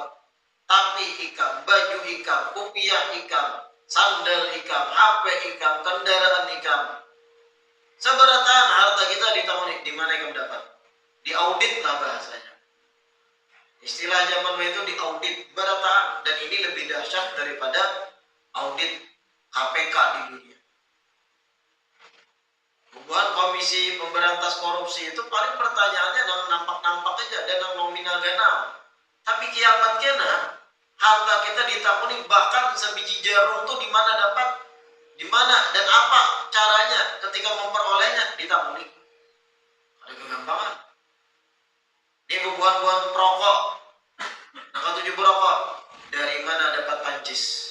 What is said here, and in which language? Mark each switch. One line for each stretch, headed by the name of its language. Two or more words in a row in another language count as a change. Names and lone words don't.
Banjar: Tapi ikam, baju ikam, kopiah ikam, sandal ikam, HP ikam, kendaraan ikam. Seberatan harta kita ditangani, di mana ikam dapat? Diaudit lah bahasanya. Istilah zaman itu diaudit berataan, dan ini lebih dahsyat daripada audit KPK di dunia. Bukan komisi pemberantas korupsi itu paling pertanyaannya nampak-nampak aja dan nominal ganal. Tapi kiamat kena harta kita ditakuni, bahkan sebiji jarum tuh di mana dapat, di mana dan apa caranya ketika memperolehnya ditakuni. Ada kegampangan. Ini bubuhan-bubuhan perokok, angka 7 perokok, dari mana dapat pancis?